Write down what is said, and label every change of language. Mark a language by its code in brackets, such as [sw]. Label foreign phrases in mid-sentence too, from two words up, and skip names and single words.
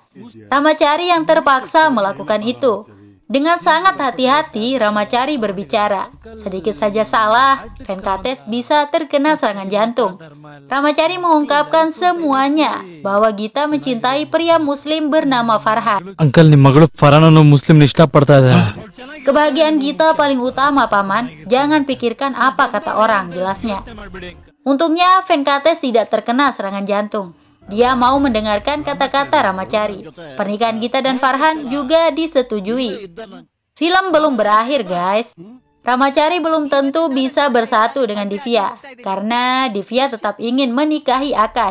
[id] Ramachari yang terpaksa melakukan itu. Dengan sangat hati-hati, Ramachari berbicara. Sedikit saja salah, Venkatesh bisa terkena serangan jantung. Ramachari mengungkapkan semuanya, bahwa Gita mencintai pria muslim bernama Farhan. [kn] Uncle, ನಿಮ್ಮ ಮಗಳು ಫರಾನನ್ನು ಮುಸ್ಲಿಂ ಇಷ್ಟಪಡ್ತಾ ಇದ್ದಾರೆ. [id] Kebahagiaan Gita paling utama, Paman. Jangan pikirkan apa kata orang, jelasnya. Untungnya Venkatesh tidak terkena serangan jantung. Dia mau mendengarkan kata-kata Ramachari. Pernikahan Gita dan Farhan juga disetujui. Film belum berakhir, guys. Ramachari belum tentu bisa bersatu dengan Divya, karena Divya tetap ingin menikahi Akash.